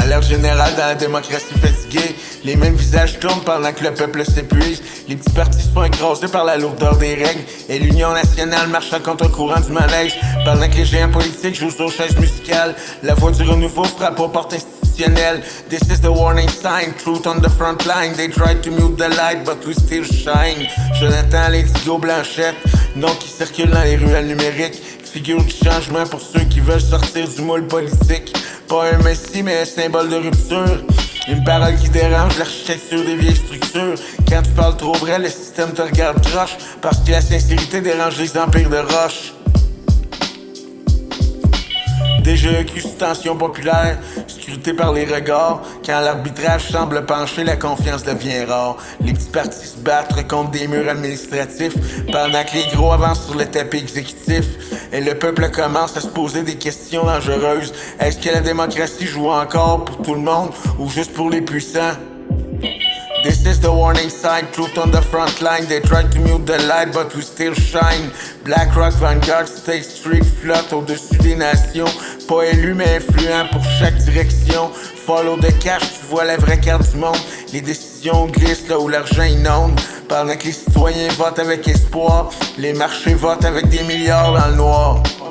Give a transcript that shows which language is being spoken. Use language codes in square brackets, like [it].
[fr] générale dans la démocratie fatiguée. Les mêmes visages tournent pendant que le peuple s'épuise. Les petits partis se font écraser par la lourdeur des règles. Et l'Union nationale marche à contre-courant du manège. Pendant que les géants politiques jouent sur chaises musicales. La voix du renouveau frappe aux portes institutionnelles. [en] This is the warning sign, truth on the front line. They tried to mute the light, but we still shine. [fr] Jonathan l'Indigo Blanchette, nom qui circule dans les ruelles numériques. Figure du changement pour ceux qui veulent sortir du moule politique. Pas un messie, mais un symbole de rupture. Une parole qui dérange l'architecture des vieilles structures. Quand tu parles trop vrai, le système te regarde croche. Parce que la sincérité dérange les empires de roche. DGEQ sous tension populaire, scruté par les regards. Quand l'arbitrage semble pencher, la confiance devient rare. Les petits partis se battent contre des murs administratifs, pendant que les gros avancent sur le tapis exécutif. Et le peuple commence à se poser des questions dangereuses. Est-ce que la démocratie joue encore pour tout le monde ou juste pour les puissants? [en] This is the warning sign, truth on the front line. They tried to mute the light, but we still shine. [fr] BlackRock, Vanguard, State Street flotte au-dessus des nations. Pas élu mais influent pour chaque direction. [en] Follow the cash, [fr] tu vois la vraie carte du monde. Les décisions glissent là où l'argent inonde. Pendant que les citoyens votent avec espoir, les marchés votent avec des milliards dans le noir.